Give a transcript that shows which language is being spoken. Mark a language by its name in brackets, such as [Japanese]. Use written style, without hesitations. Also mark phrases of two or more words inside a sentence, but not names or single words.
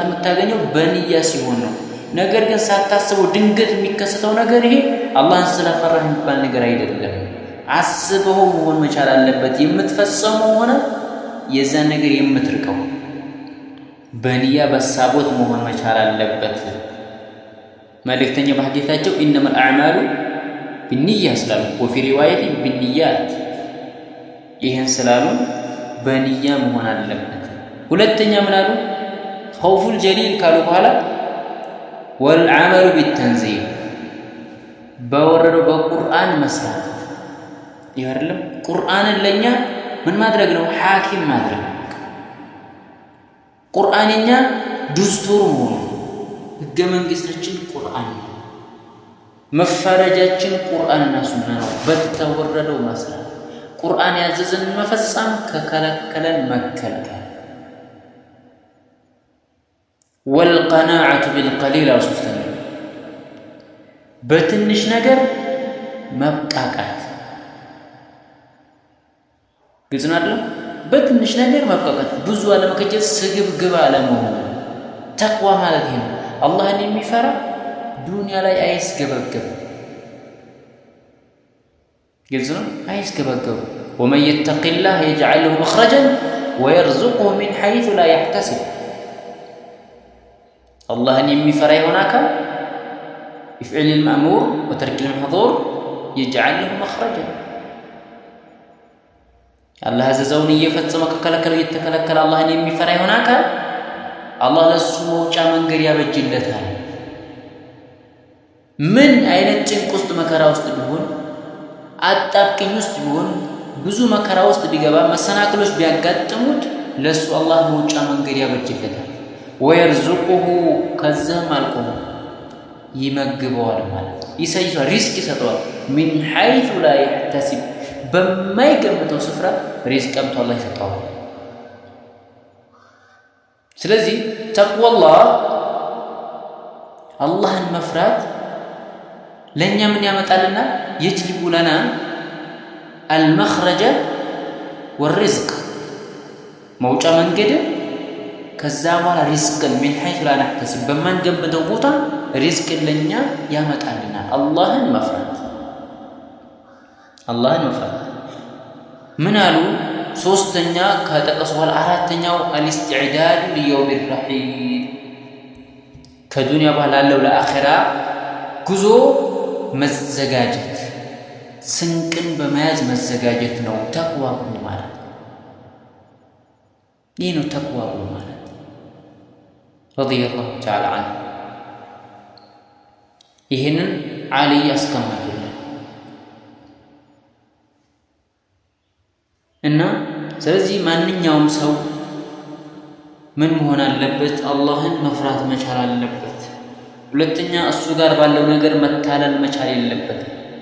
[Amharic] የምታገኘው በንያ ሲሆን ነው። ነገር ግን ሳታስበው ድንገት የሚከሰተው ነገር ይሄ አላህን ስለፈራህ የሚባል ነገር አይደለም። አስበው መሆን መቻል አለበት የምትፈጸመው ሆነ የዛ ነገር የምትርቀው በንያ በሳቦት መሆን መቻል አለበት። መልእክተኛ በሐዲታቸው [Arabic] إنما الأعمال بالنية سلام وفي رواية بالنيات [Amharic] ይሄን ስላሉ በንያ መሆን አለበት። ሁለተኛ ምን አሉ? [Arabic] خوف الجليل [Amharic] ካሉ በኋላ [Arabic] والعمل بالتنزيل [Amharic] በወረደው በቁርአን መስራት ይወርልም ቁርአንን ለኛ ምን ማድረግ ነው? ሐኪም ማድረግ ቁርአንኛ ዱስቱር ሆኖ ህገ መንግስታችን ቁርአን መፈረጃችን ቁርአንና ሱና ነው። በተወረደው መስራት ቁርአን ያዘዘን መፈጸም ከከለከለን መከልከል [Arabic] والقناعة بالقليل [Amharic] አውስተን በትንሽ ነገር መብቃቃት ግልጽ ነው አይደል? በትንሽ ነገር መብቃቃት ብዙ አለመከጀት ስግብግብ አለመሆን ተቅዋ ማለት ይሄ ነው። አላህን የሚፈራ ዱንያ ላይ አይስገበገብ ግልጽ ነው አይስገበገብ [Arabic] ومن يتق الله يجعل له مخرجا ويرزقه من حيث لا يحتسب [Amharic] አላህን የሚፈራ ይሆን አካል [Arabic] يفعل المأمور وترك المحظور يجعل له مخرجا الله [Amharic] አዘዘውን እየፈጸመ ከከለከለው እየተከለከለ አላህን የሚፈራ ይሆን አካል አላህ ለሱ መውጫ መንገድ ያበጅለታል ምን አይነት ጭንቅ ውስጥ መከራ ውስጥ ቢሆን አጣብቂኝ ውስጥ ቢሆን ብዙ መከራ ውስጥ ቢገባ መሰናክሎች ቢያጋጥሙት ለሱ አላህ መውጫ መንገድ ያበጅለታል ወይርዙቁሁ ከዛም አልቆ ይመግበዋል ማለት ይሰይፋ ሪስክ ይሰጠዋል [Arabic] من حيث لا يحتسب [Amharic] በማይገምተው ስፍራ ሪስክ ቀምቶ አላህ ይሰጠዋል ስለዚህ ተቅዋላህ አላህን መፍራት ለኛ ምን ያመጣልና [Arabic] يجلب لنا المخرج والرزق [Amharic] መውጫ መንገድ ከዛ በኋላ ሪስክን [Arabic] من حيث لا نحتسب [Amharic] በማንገምተው ቦታ ሪስክ ለኛ ያመጣልና አላህን መፍራት ምን አሉ ሶስተኛ ከተቀሰዋል አራተኛው [Arabic] الاستعداد ليوم الرحيل [Amharic] ከዱንያ በኋላ ያለው ለአኺራ ጉዞ መዘጋጀት ስንቅን በመያዝ መዘጋጀት ነው ተቅዋ ማለት ይህ ነው ተቅዋ ማለት [Arabic] رضي الله تعالى عنه [Amharic] ይህንን አሊ ያስቀመጡልን እና ስለዚህ ማንኛውም ሰው ምን መሆን አለበት አላህን መፍራት መቻል አለበት ሁለተኛ እሱ ጋር ባለው ነገር መታለል መቻል የለበትም